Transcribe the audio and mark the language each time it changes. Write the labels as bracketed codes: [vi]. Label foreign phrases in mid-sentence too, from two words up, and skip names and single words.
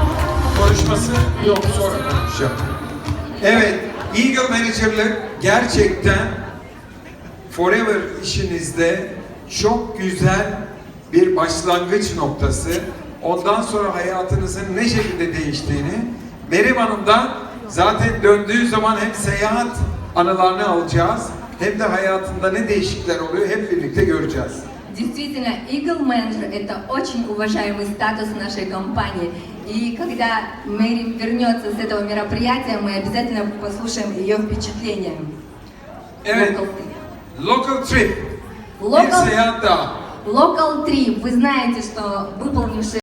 [tr] konuşması yok, sonra konuşacağım. Evet, Eagle Manager'lık gerçekten Forever işinizde çok güzel bir başlangıç noktası. Ondan sonra hayatınızın ne şekilde değiştiğini Meryem Hanım'dan zaten döndüğü zaman hem seyahat anılarını alacağız hem de hayatında ne değişiklikler oluyor hep birlikte göreceğiz. [ru] Действительно, Eagle Manager – это очень уважаемый статус нашей компании. И когда Мэри вернется с этого мероприятия, мы обязательно послушаем ее впечатления. [tr] Evet, Local Trip. Bir Local, seyahat daha. Local Trip. [ru] Вы знаете, что выполнивший